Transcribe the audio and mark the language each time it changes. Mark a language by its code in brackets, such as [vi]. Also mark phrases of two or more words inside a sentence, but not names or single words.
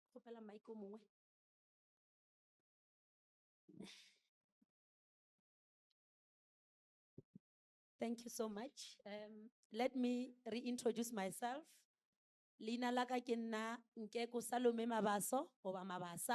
[st] fela mic o mongwe. [en] Thank you so much. Let me reintroduce myself. [st] Lina laka ke nna Nkeko Salome Mabaso, oba Mabasa.